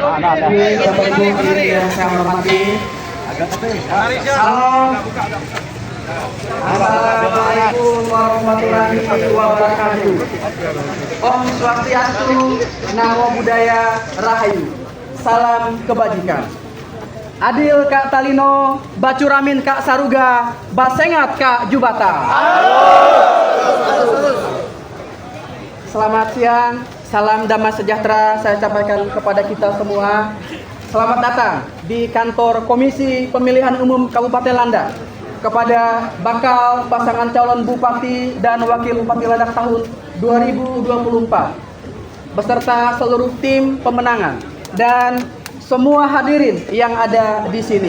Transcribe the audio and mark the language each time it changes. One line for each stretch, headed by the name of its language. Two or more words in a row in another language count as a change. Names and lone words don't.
Indonesian: Bapak Ibu yang saya hormati. Salam.
Arabic: السلام عليكم ورحمة الله وبركاته.
Sanskrit: Om Swastiastu,
Pali: Namo Buddhaya,
Sanskrit: Rahayu.
Indonesian: Salam kebajikan.
Kendayan: Adil Kak Talino, Bacuramin Kak Saruga, Basengat Kak Jubata.
Indonesian: Selamat siang, salam damai sejahtera saya sampaikan kepada kita semua. Selamat datang di kantor Komisi Pemilihan Umum Kabupaten Landak kepada bakal pasangan calon Bupati dan Wakil Bupati Landak tahun 2024 beserta seluruh tim pemenangan dan semua hadirin yang ada di sini.